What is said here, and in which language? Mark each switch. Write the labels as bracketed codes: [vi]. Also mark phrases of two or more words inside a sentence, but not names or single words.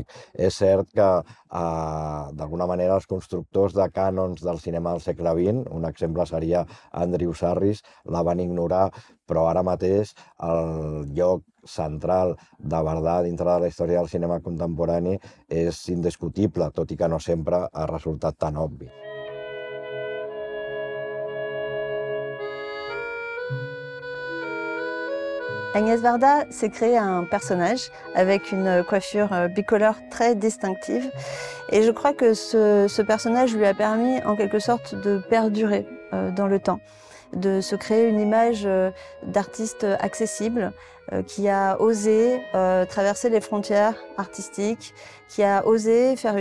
[ca] És cert que d'alguna manera els constructors de cànons del cinema del segle XX, un exemple seria Andrew Sarris, la van ignorar, però ara mateix el lloc central de Bardà dintre de la història del cinema contemporani és indiscutible, tot i que no sempre ha resultat tan obvi. [fr] Agnès Varda s'est créé un personnage avec une coiffure bicolore très distinctive et je crois que ce personnage lui a permis en quelque sorte de perdurer dans le temps, de se créer une image d'artiste accessible qui a osé traverser les frontières artistiques, qui a osé faire